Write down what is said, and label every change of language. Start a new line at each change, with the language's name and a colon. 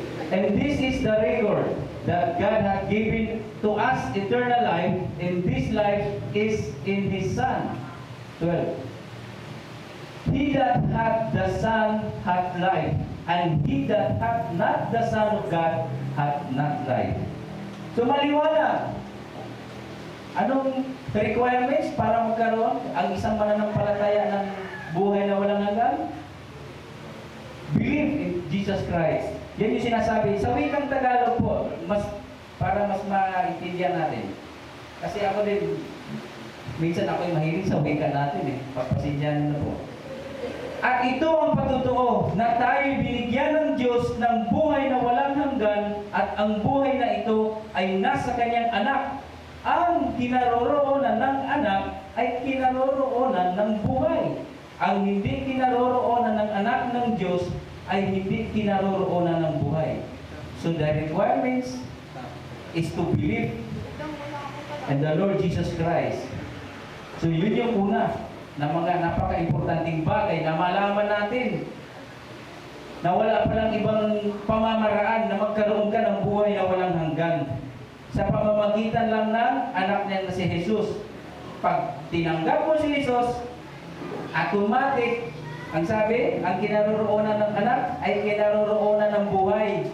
English: And this is the record that God hath given to us eternal life, and this life is in His Son. 12. He that hath the Son hath life, and he that hath not the Son of God hath not life.
Filipino: So maliwanag. Anong requirements para magkaroon ang isang mananampalataya ng buhay na walang hanggan?
English: Believe in Jesus Christ.
Filipino: Yan yung sinasabi. Sa wikang Tagalog po, para mas maintindihan natin. Kasi ako din, minsan ako yung mahilig sa wika natin eh. Papasindihan na po. At ito ang patutuo na tayo binigyan ng Diyos ng buhay na walang hanggan at ang buhay na ito ay nasa Kanyang anak. Ang kinaroroonan ng anak ay kinaroroonan ng buhay. Ang hindi kinaroroonan ng anak ng Diyos ay hindi kinaroroonan ng buhay.
English: So the requirements is to believe in the Lord Jesus Christ.
Filipino: So yun yung una na mga napaka-importanting bagay na malaman natin na wala palang ibang pamamaraan na magkaroon ka ng buhay na walang hanggan. Sa pamamagitan lang ng anak niya na si Jesus. Pag tinanggap mo si Jesus, automatic, ang sabi, ang kinaroroonan ng anak ay kinaroroonan ng buhay.